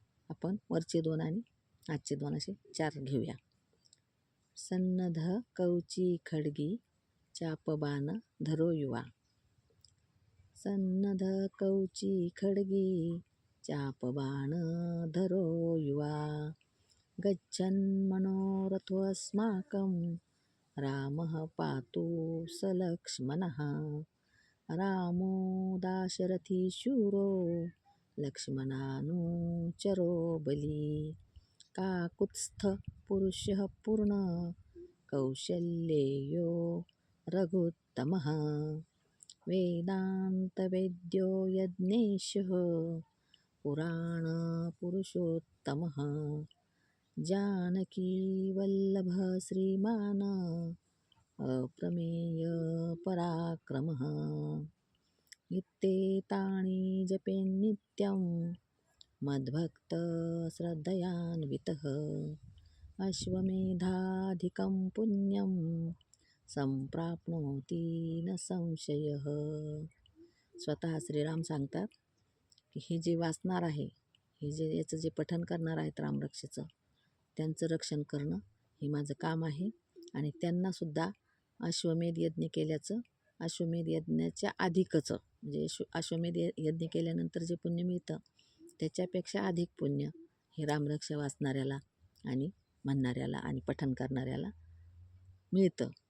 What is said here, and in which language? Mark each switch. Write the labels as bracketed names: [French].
[Marathi] आपण वरचे 2 आणि आजचे 2 असे 4 घेऊया. [Sanskrit] सन्नध कवची खड्गी चापबाण धरो युवा. सन्नध कवची खड्गी चापबाण धरो युवा. गच्छन् मनोरथोऽस्माकं रामः पातु स लक्ष्मणः. रामो दाशरथी शूरो लक्ष्मणानुचरो बली. काकुत्स्थ पुरुषः पूर्ण कौशल्येयो रघुत्तमः. वेदान्तवेद्यो यज्ञेशः पुराणपुरुषोत्तमः जानकीवल्लभः श्रीमान् अप्रमेयपराक्रमः इत्येतानि जपेन्नित्यं मद्भक्तश्रद्धयान्वितः अश्वमेधाधिकं पुण्यं संप्राप्नोति न संशयः. [Marathi] स्वतः श्रीराम सांगतात की हे जे वाचणार आहे, हे जे याचं जे पठण करणार आहेत रामरक्षेचं, त्यांचं रक्षण करणं हे माझं काम आहे. आणि त्यांनासुद्धा अश्वमेध यज्ञ केल्याचं, अश्वमेध यज्ञाच्या अधिकचं म्हणजे अश्वमेध यज्ञ केल्यानंतर जे पुण्य मिळतं त्याच्यापेक्षा अधिक पुण्य हे रामरक्षा वाचणाऱ्याला आणि म्हणणाऱ्याला आणि पठण करणाऱ्याला मिळतं.